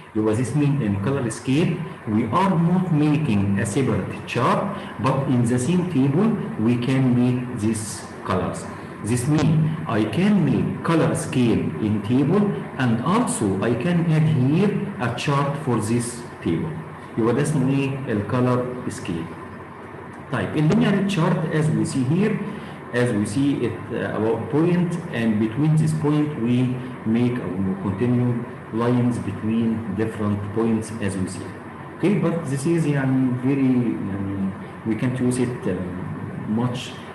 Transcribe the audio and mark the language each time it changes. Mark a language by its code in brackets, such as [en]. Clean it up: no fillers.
[en] Because this means in color scale, we are not making a separate chart, but in the same table, we can make these colors. This means I can make color scale in table, and also I can add here a chart for this table. [ar] يبقى ده اسمه ايه؟ الcolor scale. [en] طيب linear chart as we see here, as we see it about point, and between this point we make or continue lines between different points as we see. Okay, but this is very we can't use it much.